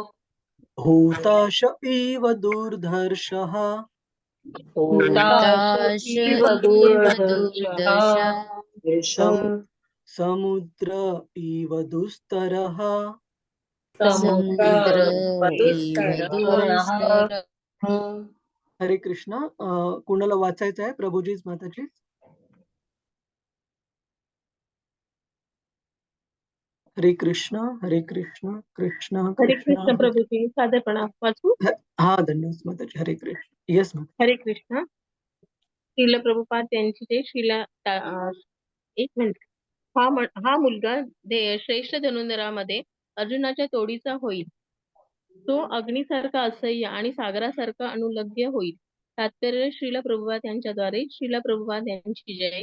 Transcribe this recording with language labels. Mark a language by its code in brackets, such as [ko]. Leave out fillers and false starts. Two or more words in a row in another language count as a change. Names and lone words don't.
[sa] हुताश इव दुर्धर्षः हुताश इव इव दूरदर्शः दुर्दशा समु समुद्र इव दुस्तरः. समुद्र इव समुद्रवधुस्तरः दुस्तर. [mr] हरे कृष्ण. कुणाला वाचायचं आहे प्रभुजीच माताजी? हरे कृष्ण, हरे कृष्ण, कृष्ण हरे कृष्ण कृष्ण हरे. प्रभूजी साधेपणा वाचू. हा धन्यवाद माताजी. हरे कृष्ण. येस माता. हरे कृष्ण. श्रील प्रभुपाद यांची जय. एक मिनिट. हा मुलगा श्रेष्ठ धनुर्धरामध्ये अर्जुनाच्या तोडीचा होईल. तो अग्नीसारखा असह्य आणि सागरासारखा अनुलग्य होईल. तात्पर्य श्रील प्रभुपाद यांच्याद्वारे. श्रील प्रभुपाद यांची जय.